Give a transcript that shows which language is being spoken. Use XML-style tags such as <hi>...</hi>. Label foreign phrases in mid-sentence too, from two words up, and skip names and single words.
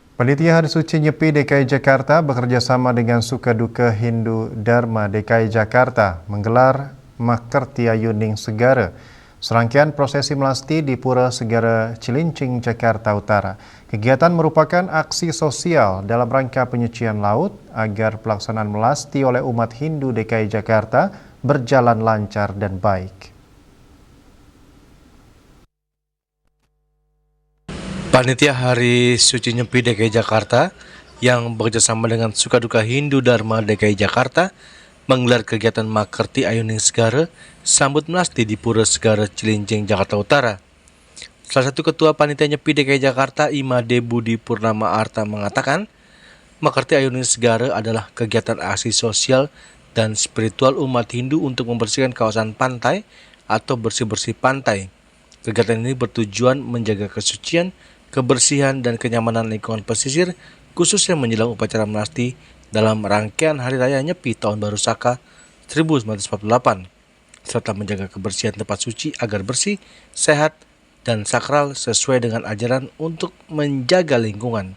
<id>Panitia Hari Suci Nyepi DKI Jakarta bekerjasama dengan Sukaduka Hindu Dharma DKI Jakarta menggelar Makerti Ayuning Segara. Serangkaian prosesi melasti di Pura Segara Cilincing, Jakarta Utara. Kegiatan merupakan aksi sosial dalam rangka penyucian laut agar pelaksanaan melasti oleh umat Hindu DKI Jakarta berjalan lancar dan baik. Panitia Hari Suci Nyepi DKI Jakarta yang bekerjasama dengan Sukaduka Hindu Dharma DKI Jakarta menggelar kegiatan Makerti Ayuning Segara sambut melasti di Pura Segara Cilincing, Jakarta Utara. Salah satu ketua Panitia Nyepi DKI Jakarta, Imade Budi Purnama Arta mengatakan, Makerti Ayuning Segara adalah kegiatan aksi sosial dan spiritual umat Hindu untuk membersihkan kawasan pantai atau bersih-bersih pantai. Kegiatan ini bertujuan menjaga kesucian, kebersihan, dan kenyamanan lingkungan pesisir, khususnya menjelang upacara melasti dalam rangkaian Hari Raya Nyepi Tahun Baru Saka 1948, serta menjaga kebersihan tempat suci agar bersih, sehat, dan sakral sesuai dengan ajaran untuk menjaga lingkungan.</id>